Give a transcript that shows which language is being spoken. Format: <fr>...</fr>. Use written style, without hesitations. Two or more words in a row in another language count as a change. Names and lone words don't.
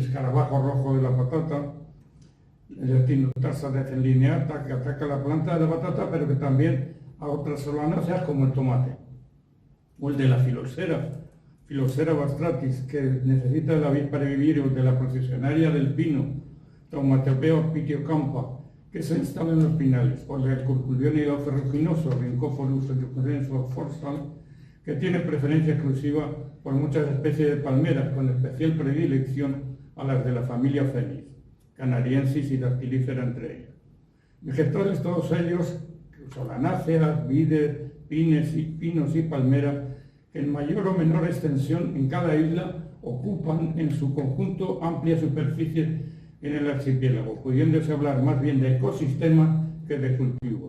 <es>escarabajo rojo de la patata, el Echinoptera decilineata, que ataca la planta de la patata, pero que también a otras solanáceas como el tomate, o el de la Phylloxera bastratis, que necesita de la vid para vivir, o el de la procesionaria del pino, Tomatopeo pitiocampa, que se instala en los pinales, o el del curculionido ferruginoso, Rhynchophorus forsal, que tiene preferencia exclusiva por muchas especies de palmeras, con especial predilección a las de la familia Fenis, Canariensis y Dactylifera entre ellas. Vegetales todos ellos, solanáceas, vides, pinos y palmeras, que en mayor o menor extensión en cada isla ocupan en su conjunto amplia superficie en el archipiélago, pudiéndose hablar más bien de ecosistema que de cultivo.</es>